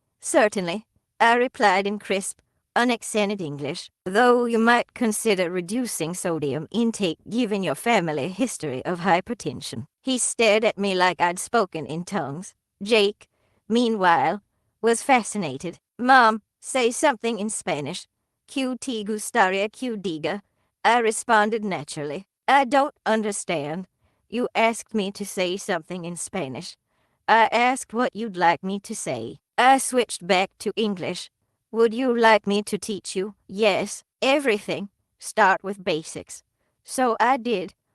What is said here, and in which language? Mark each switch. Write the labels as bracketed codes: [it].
[en] Certainly, I replied in crisp, unaccented English, though you might consider reducing sodium intake given your family history of hypertension. He stared at me like I'd spoken in tongues. Jake, meanwhile, was fascinated. Mom, say something in Spanish. [es] ¿Qué te gustaría que diga? [en] I responded naturally. I don't understand. You asked me to say something in Spanish. I asked what you'd like me to say. I switched back to English. Would you like me to teach you? Yes, everything. Start with basics. So I did.